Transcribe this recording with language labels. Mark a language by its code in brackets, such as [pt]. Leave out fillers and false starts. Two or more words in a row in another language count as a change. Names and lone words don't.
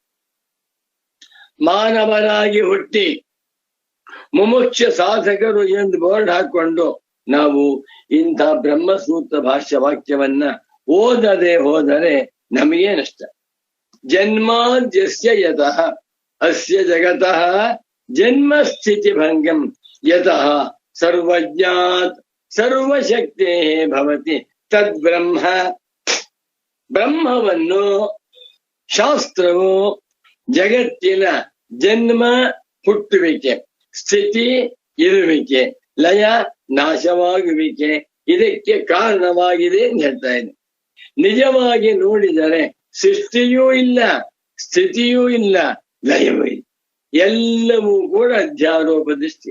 [kn] ಮಾನವರಾಗಿ ಹುಟ್ಟಿ ಮುಮುಕ್ಷ ಸಾಧಕರು ಎಂದು ಬೋರ್ಡ್ ಹಾಕೊಂಡು ನಾವು ಇಂಥ ಬ್ರಹ್ಮಸೂತ್ರ ಭಾಷ್ಯ ವಾಕ್ಯವನ್ನ ಓದದೆ ಹೋದರೆ ನಮಗೆ ನಷ್ಟ. [sa] ಜನ್ಮಾದ್ಯಸ್ಯ ಯತಃ ಅಸ್ಯ ಜಗತಃ ಜನ್ಮ ಸ್ಥಿತಿ ಭಂಗಂ ಯತಃ ಸರ್ವಜ್ಞಾತ್ ಸರ್ವಶಕ್ತೇ ಭವತಿ ತದ್ ಬ್ರಹ್ಮ. [kn] ಬ್ರಹ್ಮವನ್ನು ಶಾಸ್ತ್ರವು ಜಗತ್ತಿನ ಜನ್ಮ ಹುಟ್ಟುವಿಕೆ, ಸ್ಥಿತಿ ಇರುವಿಕೆ, ಲಯ ನಾಶವಾಗುವಿಕೆ ಇದಕ್ಕೆ ಕಾರಣವಾಗಿದೆ ಅಂತ ಹೇಳ್ತಾ ಇದೆ. ನಿಜವಾಗಿ ನೋಡಿದರೆ ಸೃಷ್ಟಿಯೂ ಇಲ್ಲ, ಸ್ಥಿತಿಯೂ ಇಲ್ಲ, ಲಯವೂ ಇಲ್ಲ, ಎಲ್ಲವೂ ಕೂಡ ಅಧ್ಯಾರೋಪ ದೃಷ್ಟಿ.